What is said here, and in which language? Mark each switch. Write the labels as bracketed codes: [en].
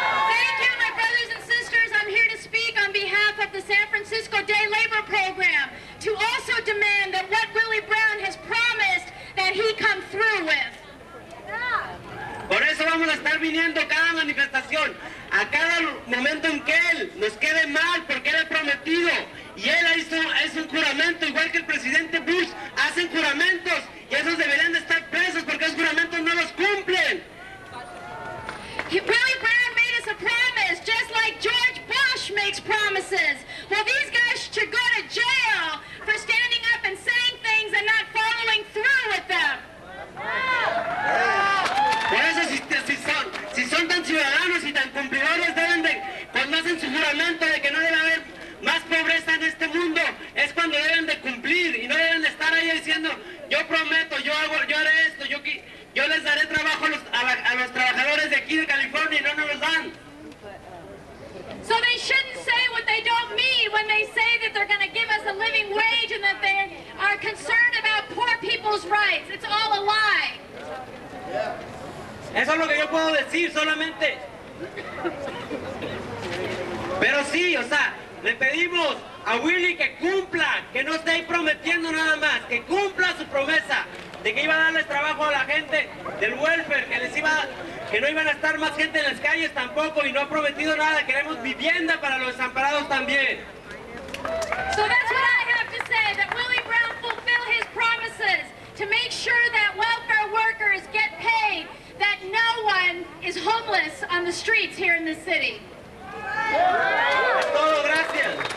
[en] Thank you, my brothers and sisters. I'm here to speak on behalf of the San Francisco Day Labor Program to also demand that what Willie Brown has promised that he come through with. [es] Por eso vamos a estar viniendo cada manifestación, a cada momento en que él nos quede mal, porque él ha prometido. Y él hizo un juramento, igual que el presidente Bush, hacen juramentos, y esos deberían de estar presos, porque esos juramentos no los cumplen. [en] Willie Brown made us a promise, just like George Bush makes promises. Well, these guys should go to jail for standing up and saying things and not following through with them. [es] Por eso, si son tan ciudadanos y tan cumplidores, deben de, cuando hacen su juramento de que no debe haber más pobreza en este mundo, es cuando deben de cumplir y no deben de estar ahí diciendo, yo prometo, yo haré esto, yo les daré trabajo a los trabajadores de aquí de California y no nos los dan. [en] So they shouldn't say what they don't mean when they say that they're going to give us a living wage and that they are concerned about poor people's rights. It's all a lie. [es] Eso es lo que yo puedo decir solamente. Pero sí, o sea, le pedimos a Willie que cumpla, que no esté ahí prometiendo nada más, que cumpla su promesa de que iba a darles trabajo a la gente del welfare, que no iban a estar más gente en las calles tampoco, y no ha prometido nada. Queremos vivienda para los desamparados también. [en] So that's what I have to say, that Willie Brown fulfill his promises to make sure that welfare workers get paid, that no one is homeless on the streets here in the city. [es] Es todo, gracias.